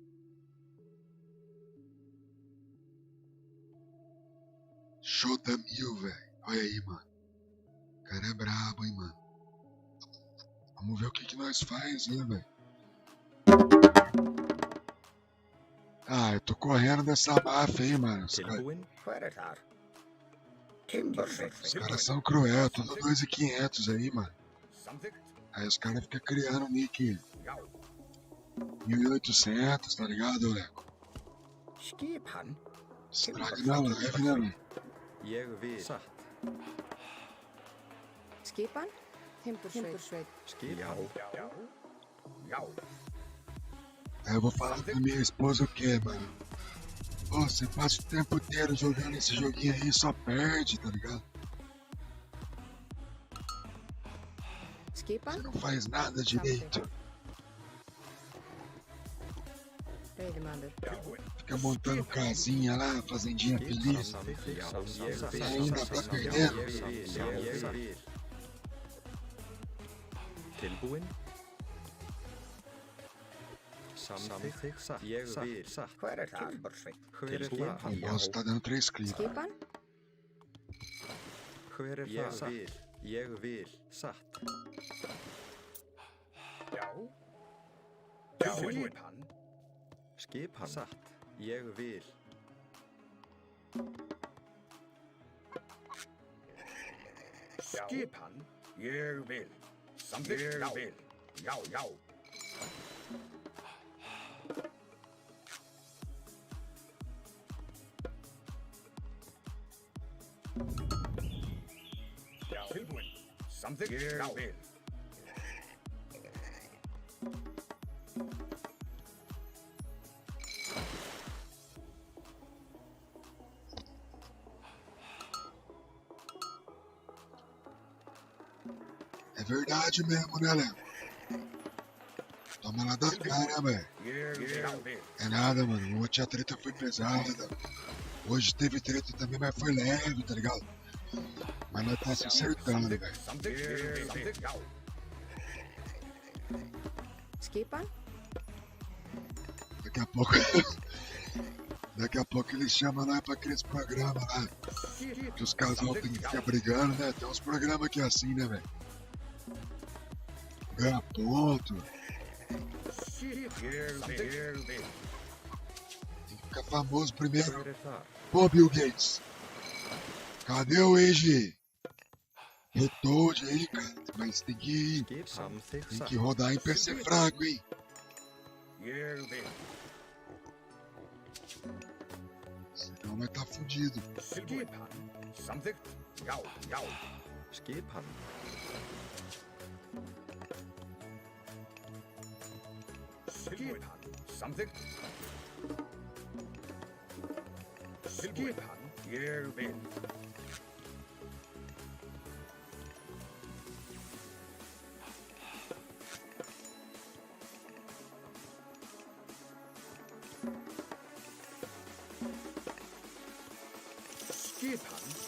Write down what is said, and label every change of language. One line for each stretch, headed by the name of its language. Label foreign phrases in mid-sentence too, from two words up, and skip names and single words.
Portuguese: Show da mil, velho. Olha aí, mano. O cara é brabo, hein, mano. Vamos ver o que nós faz, né, velho. Ah, eu tô correndo dessa máfia aí, mano.
Icelandic: Tilbúin. Hver þar? Timberfix.
Portuguese: Os caras são cruel, tudo 2.500 aí, mano.
Icelandic: Samþykkt.
Portuguese: Aí os caras ficam criando nick
Icelandic: Já.
Portuguese: 1.800, tá ligado, Leco?
Icelandic: Skip hann.
Portuguese: Estraga na live, né, velho?
Icelandic: Ég vil. Satt. Skipan, Timbursveit. Skip. Já. Já.
Portuguese: Aí eu vou falar pra minha esposa o quê, mano? Pô, você passa o tempo inteiro jogando esse joguinho aí e só perde, tá ligado?
Icelandic: Skipan,
Portuguese: Você não faz nada direito.
Icelandic: Veiðimaður.
Portuguese: Fica montando casinha lá, fazendinha feliz.
Icelandic: Ég
Portuguese: Ainda tá
Icelandic: vil.
Portuguese: perdendo.
Icelandic: Ég vil. Tilbúin. Samþykkt. Satt. Ég vil. Satt. Hver þar? Timberfix. Hver er
Portuguese: O
Icelandic: það?
Portuguese: boss tá dando 3 cliques.
Icelandic: Skipan, Hver er það? Ég vil. Ég vil. Satt. Já. Tilbúin. Hann. Skip hann. Satt. Ég vil. Skip hann. Ég vil. Samþykkt. Ég vil. Já, já. Já. Tilbúin. Samþykkt. Ég vil.
Portuguese: É verdade mesmo, né, Léo? Toma lá da cara, velho.
Icelandic: Ég vil.
Portuguese: É nada, mano. Ontem a treta foi pesada. Hoje teve treta também, mas foi leve, tá ligado? Mas nós tá se acertando, velho.
Icelandic: Samþykkt. Ég vil. Já. skipan,
Portuguese: Daqui a pouco. Daqui a pouco eles chamam nós pra aqueles programas lá. Que os casal tem que ficar brigando, né? Tem uns programas que é assim, né, velho? Ganha ponto.
Icelandic: Ég vil.
Portuguese: Tem que Fica famoso primeiro.
Icelandic: Hver þar?
Portuguese: Pô, Bill Gates. Cadê o Age? Retold aí, cara. Mas tem que
Icelandic: Samþykkt.
Portuguese: rodar em PC fraco, hein?
Icelandic: Ég vil.
Portuguese: Senão vai tá fudido.
Icelandic: Skipan. Samþykkt. Já, já. Skipan. Skipan. Samþykkt. Skipan. Ég vil. Skipan.